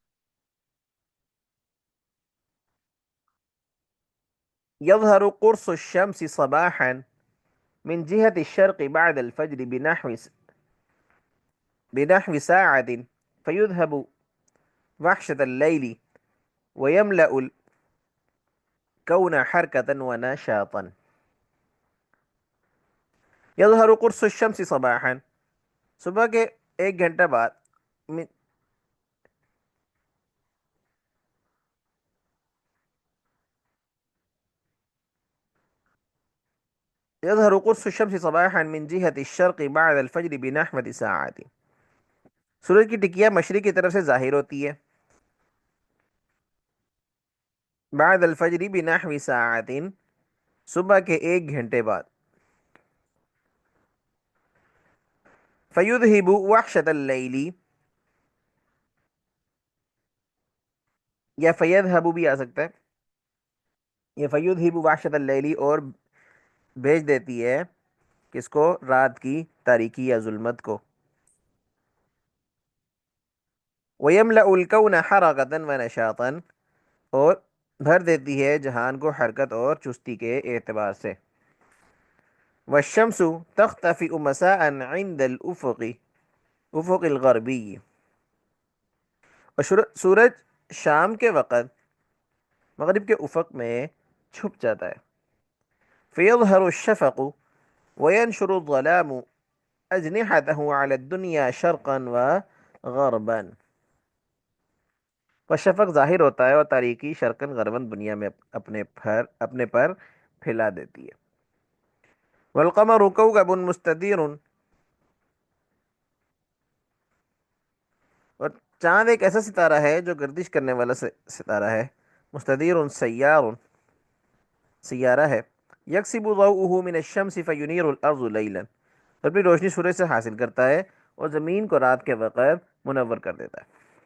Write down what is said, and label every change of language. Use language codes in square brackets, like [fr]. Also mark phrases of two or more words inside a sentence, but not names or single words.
[ar] يظهر قرص الشمس صباحا من جهة الشرق بعد الفجر بنحو ساعة فيذهب وحشة الليل ويملأ الكون حركة ونشاطا. يظهر قرص الشمس صباحا, [hi] सुबह के 1 घंटा बाद, [ar] मिन- يظهر قرص الشمس صباحا من جهة الشرق بعد الفجر بنحو ساعة, [hi] सूरज की टिकिया मशरिक की तरफ से जाहिर होती है [ar] بعد الفجر بنحو ساعة, [hi] सुबह के 1 घंटे बाद, [ar] فيذهب وحشة الليل, [hi] या फयदहबु भी आ सकता है, ये [ar] فيذهب وحشة الليل [hi] और भेज देती है किसको, रात की तारीकी या जुल्मत को, [ar] ويملأ الكون حركة ونشاطا, [hi] और भर देती है जहान को हरकत और चुस्ती के एतबार से, [ar] والشمس تختفي مساء عند الأفق الأفق الغربي, [hi] और सूरज शाम के वक़्त मगरिब के उफक में छुप जाता है, [ar] فيظهر الشفق وينشر الظلام أجنحته على الدنيا شرقا وغربا, [hi] वह शफ़क़ ज़ाहिर होता है और तारीकी [ar] شرقا غربا [hi] दुनिया में अपने पर फैला देती है। [ar] والقمر كوكب مستدير, [hi] और चांद एक ऐसा सितारा है जो गर्दिश करने वाला सितारा है, [ar] مستدير سيار [hi] सियारा है, [ar] يكتسب ضوءه من الشمس فينير الأرض ليلا, [hi] अपनी रोशनी सूरज से हासिल करता है और ज़मीन को रात के वक़्त मुनव्वर कर देता है।